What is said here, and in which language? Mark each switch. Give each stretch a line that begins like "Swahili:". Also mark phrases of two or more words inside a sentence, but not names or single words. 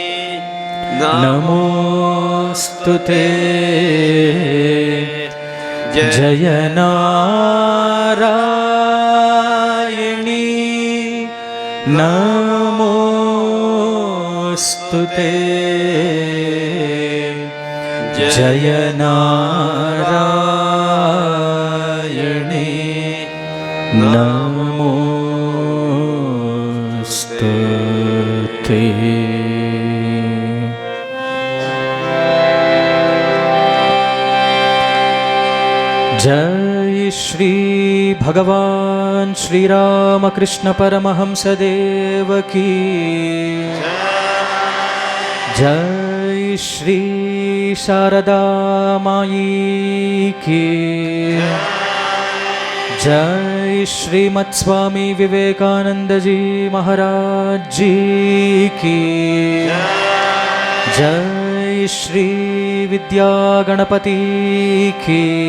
Sanskrit: नमोस्तुते जय नारायणि नमोस्तुते जय नारायणि नमोस्तुते
Hindi: जय श्री भगवान श्री रामकृष्ण परमहंस देव की जय श्री शारदा माई की जय श्रीमद स्वामी विवेकानंद जी महाराज जी की जय श्री विद्या गणपति की